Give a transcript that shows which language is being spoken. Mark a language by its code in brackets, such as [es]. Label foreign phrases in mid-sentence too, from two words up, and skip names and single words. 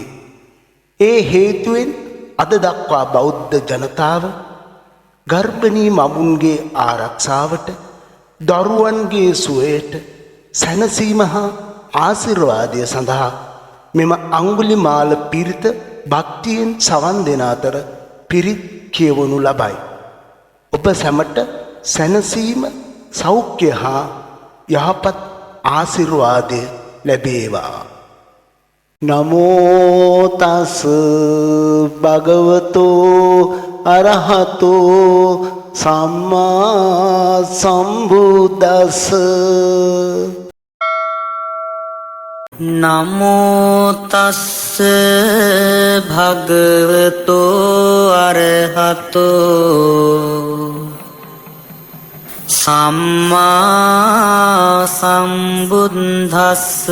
[si] ඒ හේතුවෙන් අද දක්වා බෞද්ධ ජනතාව ගර්භණී මවුන්ගේ ආරක්ෂාවට, දරුවන්ගේ සුවයට, සැනසීම හා ආශිර්වාදය සඳහා මෙම අංගුලිමාල පිරිත භක්තියෙන් සවන් දෙන අතර පිරිත් කියවනු ලබයි. ඔබ සැමට සැනසීම, සෞඛ්‍ය හා යහපත් ආශිර්වාදය ලැබේවා. [pi] නමෝ තස් භගවතෝ අරහතෝ සම්මා සම්බුද්දස්ස. නමෝ තස්ස භගවතෝ අරහතෝ සම්මා සම්බුද්දස්ස.